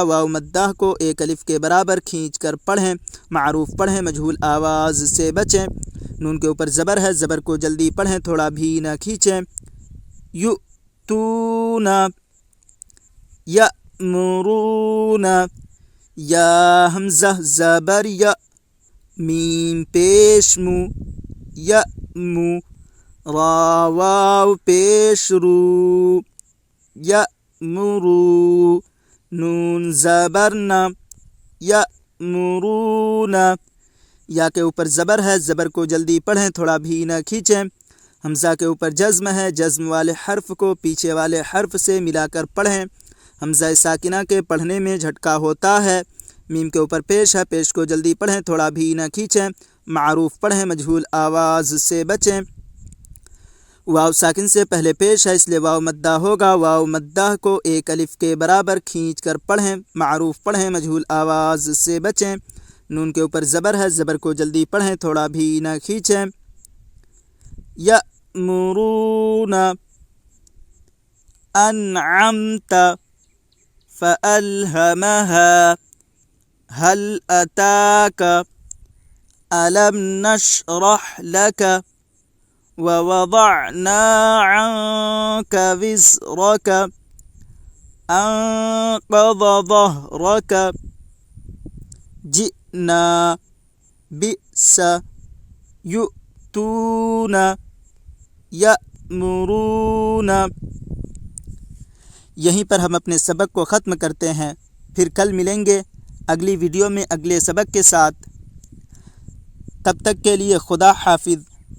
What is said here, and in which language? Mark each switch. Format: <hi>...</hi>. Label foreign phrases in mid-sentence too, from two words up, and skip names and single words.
<ur>واو مدہ کو ایک الف کے برابر کھینچ کر پڑھیں۔ معروف پڑھیں، مجہول آواز سے بچیں۔ نون کے اوپر زبر ہے، زبر کو جلدی پڑھیں، تھوڑا بھی نہ کھینچیں۔</ur> <ar>یؤتون، یأمرون،</ar> <ur>یا حمزہ زبر یا، میم پیش مو، یأمو، را واو پیش رو، یأمرو، نون زبر نا، یأمرون، یا کے اوپر زبر ہے، زبر کو جلدی پڑھیں، تھوڑا بھی نہ کھینچیں۔ حمزہ کے اوپر جزم ہے، جزم والے حرف کو پیچھے والے حرف سے ملا کر پڑھیں۔ حمزہ ساکنہ کے پڑھنے میں جھٹکا ہوتا ہے۔ میم کے اوپر پیش ہے، پیش کو جلدی پڑھیں، تھوڑا بھی نہ کھینچیں۔ معروف پڑھیں، مجہول آواز سے بچیں۔ واو ساکن سے پہلے پیش ہے، اس لیے واو مدہ ہوگا۔ واو مدہ کو ایک الف کے برابر کھینچ کر پڑھیں۔ معروف پڑھیں، مجہول آواز سے بچیں۔ نون کے اوپر زبر ہے، زبر کو جلدی پڑھیں، تھوڑا بھی نہ کھینچیں۔</ur> <ar>یأمرون، انعمت، فألهمها، هل أتاك، ألم نشرح لك، ووضعنا عنك وزرك، أنقض ظهرك جئنا بئس يؤتون يأمرون۔</ar> <ur>یہیں پر ہم اپنے سبق کو ختم کرتے ہیں، پھر کل ملیں گے اگلی ویڈیو میں اگلے سبق کے ساتھ۔ تب تک کے لیے خدا حافظ۔</ur>